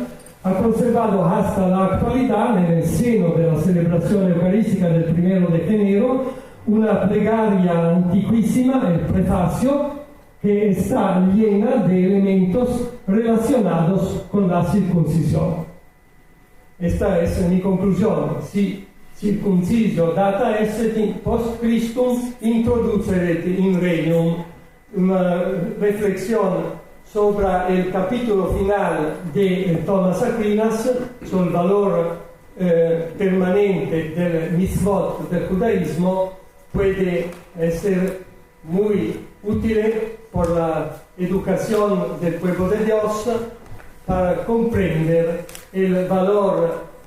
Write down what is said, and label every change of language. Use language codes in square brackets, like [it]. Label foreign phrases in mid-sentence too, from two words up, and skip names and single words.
[es] Ha conservado hasta la actualidad, en el seno de la celebración eucarística del 1 de enero, una plegaria antiquísima, el prefacio, que está llena de elementos relacionados con la circuncisión. Esta es mi conclusión. [la] Si circuncisio data est post Christum introduceret in regnum, [es] una reflexión sobre el capítulo final de Thomas Aquinas, sobre el valor permanente del mitzvot del judaísmo, puede ser muy útil por la educación del pueblo de Dios para comprender el valor